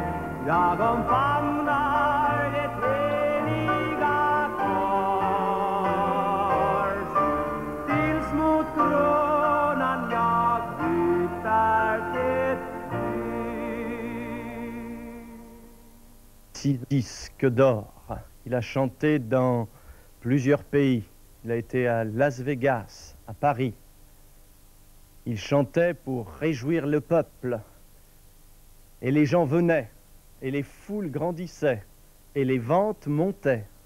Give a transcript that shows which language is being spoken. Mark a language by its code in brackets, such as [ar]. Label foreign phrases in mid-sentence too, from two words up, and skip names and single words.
[sv] Jag omfamnar det heliga kors, tills mot kronan jag flyttar det ut. [fr] 6 disques d'or. Il a chanté dans plusieurs pays. Il a été à Las Vegas, à Paris. Il chantait pour réjouir le peuple. Et les gens venaient, et les foules grandissaient, et les ventes montaient.